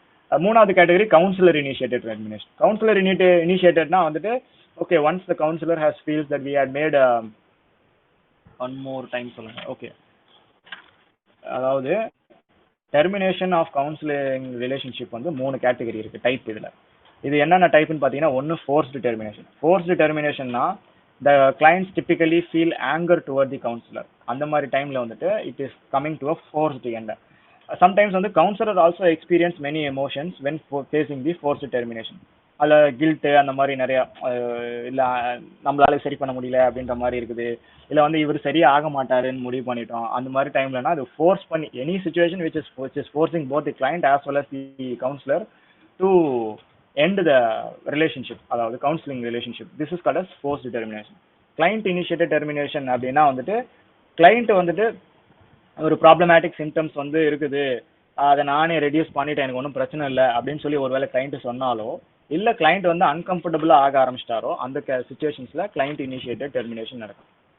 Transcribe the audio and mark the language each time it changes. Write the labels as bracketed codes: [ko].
[ta] மூணாவது category councillor initiated termination. Councillor இனிஷியேட்டட்னா வந்துட்டு okay [en] once the counselor has feels that we had made [ta] one more time சொல்லுங்க. Okay, அதாவது termination of counselling relationship வந்து 3 category இருக்கு type. இது என்னென்ன டைப்னு பார்த்தீங்கன்னா ஒன்று forced termination. Forced டெர்மினேஷன்னா [en] the clients typically feel anger toward the counselor. [ta] அந்த மாதிரி டைம்ல வந்துட்டு [en] it is coming to a forced end. Sometimes வந்து counselor also experience many emotions when facing the forced termination. [ta] அதில் கில்ட்டு அந்த மாதிரி நிறையா இல்லை நம்மளால சரி பண்ண முடியல அப்படின்ற மாதிரி இருக்குது, இல்லை வந்து இவர் சரியா ஆக மாட்டாருன்னு முடிவு பண்ணிட்டோம். அந்த மாதிரி டைம்லனா அது ஃபோர்ஸ் பண்ணி [en] Any situation which is forcing both the client as well as the counselor to end the relationship, அதாவது counseling relationship. This is called as forced termination. [ta] Client initiated termination அப்படின்னா வந்துட்டு client வந்துட்டு ஒரு ப்ராப்ளமேட்டிக் சிம்டம்ஸ் வந்து இருக்குது, அதை நானே reduce பண்ணிட்டேன், எனக்கு ஒன்றும் பிரச்சனை இல்லை அப்படின்னு சொல்லி ஒருவேளை கிளைண்ட் சொன்னாலோ, இல்லை கிளைண்ட் வந்து அன்கம்ஃபர்டபுளாக ஆக ஆரம்பிச்சிட்டாரோ, அந்த சுச்சுவேஷன்ஸில் கிளைண்ட் இனிஷியேட்டட் டெர்மினேஷன் நடக்கும்.